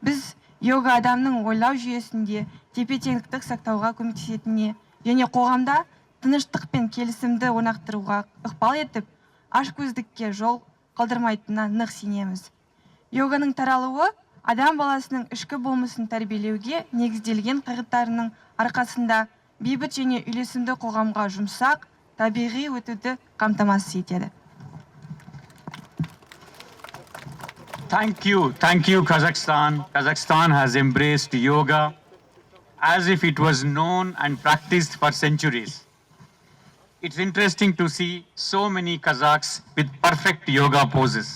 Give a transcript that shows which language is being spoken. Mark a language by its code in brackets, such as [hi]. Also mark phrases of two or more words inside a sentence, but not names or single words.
[kk] Біз йога адамның ойлау жүйесінде тепе-теңдікті сақтауға көмектесетініне және қоғамда тыныштық пен келісімді орнықтыруға ықпал етіп, ашкөздікке жол қалдырмайтынына нық сенеміз. Йоганың таралуы адам баласының ішкі болмысын тәрбиелеуге негізделген қағидаттарының арқасында бейбіт және үйлесімді қоғамға жұмсақ, табиғи өтуді қамтамасыз етеді. [en] Thank you, Kazakhstan. Kazakhstan has embraced yoga as if it was known and practiced for centuries. It's interesting to see so many Kazakhs with perfect yoga poses.